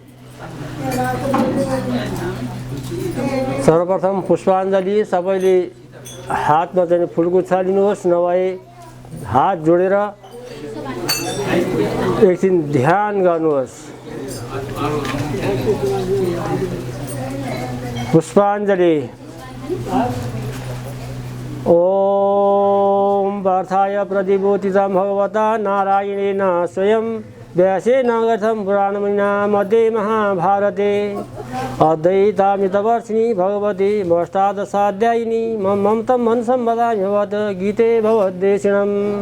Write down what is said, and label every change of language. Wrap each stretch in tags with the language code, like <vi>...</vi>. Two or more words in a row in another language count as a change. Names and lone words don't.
<ne>सर्वप्रथम पुष्पाञ्जली। सबैले हातमा चाहिँ फुलगुच्छा लिनुहोस्, नभए हात जोडेर एकछिन ध्यान गर्नुहोस्। पुष्पाञ्जली।</ne> <sa>ओम पार्थाय प्रतिबोधितं भगवता नारायणेन स्वयं व्यासेन गतं पुराणमुनिना मध्ये महाभारते अद्वैतामृतवर्षिणी भगवती अष्टादशाध्यायिनी ममतं मनसं वदामि भगवत गीते भगवद्देशिणम्।</sa>